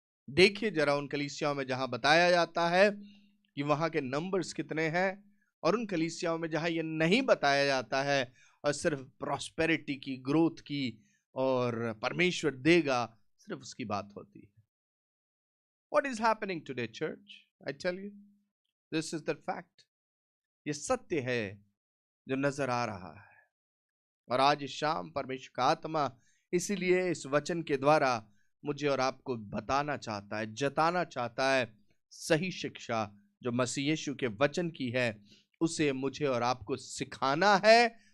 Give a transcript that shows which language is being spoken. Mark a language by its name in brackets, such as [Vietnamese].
[Hindi] देखिए जरा उन कलीसियाओं में जहां बताया जाता है कि वहां के नंबर्स कितने हैं, और उन कलीसियाओं में जहां ये नहीं बताया जाता है और सिर्फ प्रॉस्पेरिटी की, ग्रोथ की और परमेश्वर देगा, सिर्फ उसकी बात होती है। [English] What is happening today, church? I tell you, this is the fact. [Hindi] ये सत्य है जो नजर आ रहा है। और आज इस शाम परमेश्वर का आत्मा इसीलिए इस वचन के द्वारा मुझे और आपको बताना चाहता है, जताना चाहता है, सही शिक्षा जो मसीह यीशु के वचन की है उसे मुझे और आपको सिखाना है।